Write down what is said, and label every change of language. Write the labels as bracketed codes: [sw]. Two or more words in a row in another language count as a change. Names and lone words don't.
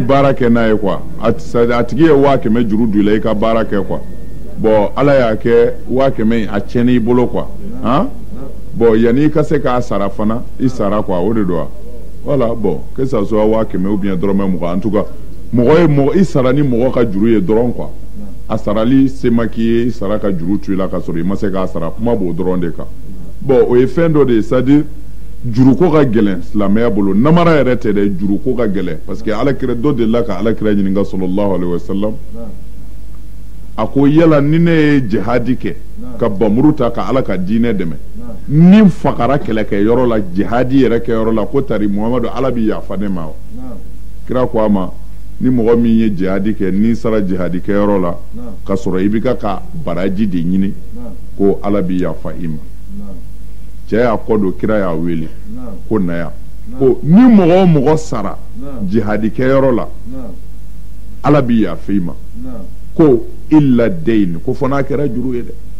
[bm] baara kɛ n'a ye quoi a tigi ye wa 100 juru don i la i ka baara kɛ [fr] quoi bon [bm] ala y'a kɛ wa 100 a tiɲɛn'i i bolo [fr] quoi bon [bm] yanni i ka se k'a sara fana i sara quoi o de don wa [fr] voilà bon que ça soit [bm] wa 100 [fr] ou bien [bm] dɔrɔmɛ 20 [fr] en tout cas [bm] mɔgɔ i sara ni mɔgɔ ka juru ye dɔrɔn quoi a sarali se ma k'i ye i sara ka juru to i la ka sɔrɔ i ma se k'a sara kuma b'o dɔrɔn de kan bon o ye fɛn dɔ de ye [fr] c'est à dire [bm] juruko ka gɛlɛn silamɛya bolo namara yɛrɛ tɛ dɛ juruko ka gɛlɛn [fr] parce que [bm] alakira dɔ delila ka alakira ɲininka [ar] صلى الله عليه وسلم [bm] a ko yala ni ne ye jihadi kɛ ka bamuru ta ka ala ka diinɛ dɛmɛ ni n fagara kɛlɛkɛyɔrɔ la jihadi yɛrɛ kɛyɔrɔ la ko tari muhamadu ala bi yafa ne ma kira ko a ma ni mɔgɔ min ye jihadi kɛ n'i sara jihadi kɛyɔrɔ la ka sɔrɔ i bɛ ka baraji de ɲini ko ala bi yafa i ma cɛ y'a kɔ don kira y'a wele ko na yan ko ni mɔgɔ o mɔgɔ sara jihadi kɛyɔrɔ la ala bi yafa i ma ko [ar] إلا الدين [bm] ko fana kɛra juru ye dɛ